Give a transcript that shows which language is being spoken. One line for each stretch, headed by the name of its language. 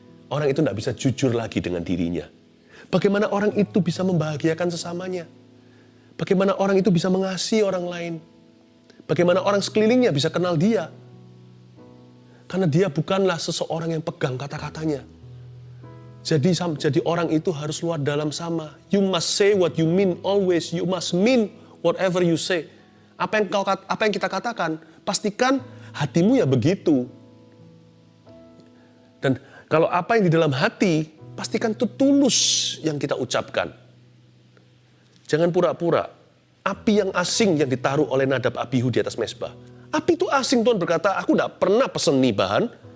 Indonesian: Orang itu nggak bisa jujur lagi dengan dirinya. Bagaimana orang itu bisa membahagiakan sesamanya? Bagaimana orang itu bisa mengasihi orang lain? Bagaimana orang sekelilingnya bisa kenal dia? Karena dia bukanlah seseorang yang pegang kata-katanya. Jadi orang itu harus luar dalam sama.
English: You must say what you mean always. You must mean whatever you say.
Indonesian: Apa yang kita katakan, pastikan hatimu ya begitu. Dan kalau apa yang di dalam hati, pastikan itu tulus yang kita ucapkan. Jangan pura-pura. Api yang asing yang ditaruh oleh Nadab Abihu di atas mezbah. Api itu asing, Tuhan berkata, aku tidak pernah pesen nih bahan.